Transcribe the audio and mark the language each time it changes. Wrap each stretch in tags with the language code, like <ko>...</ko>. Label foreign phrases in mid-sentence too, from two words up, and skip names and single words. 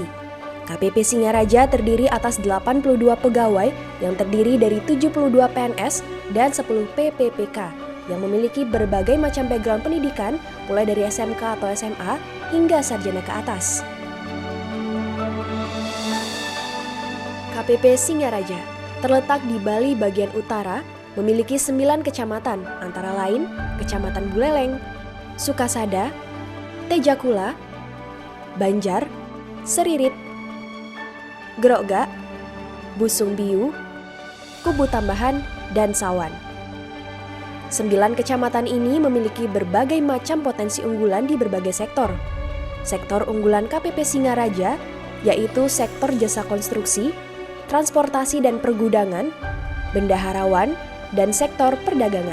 <id>KPP Singaraja terdiri atas 82 pegawai yang terdiri dari 72 PNS dan 10 PPPK yang memiliki berbagai macam background pendidikan mulai dari SMK atau SMA hingga sarjana ke atas. KPP Singaraja terletak di Bali bagian utara, memiliki 9 kecamatan, antara lain Kecamatan Buleleng, Sukasada, Tejakula, Banjar, Seririt, Grogak, Busung Biu, Kubu Tambahan, dan Sawan. 9 kecamatan ini memiliki berbagai macam potensi unggulan di berbagai sektor. Sektor unggulan KPP Singaraja yaitu sektor jasa konstruksi, transportasi dan pergudangan, bendaharawan, dan sektor perdagangan.</id>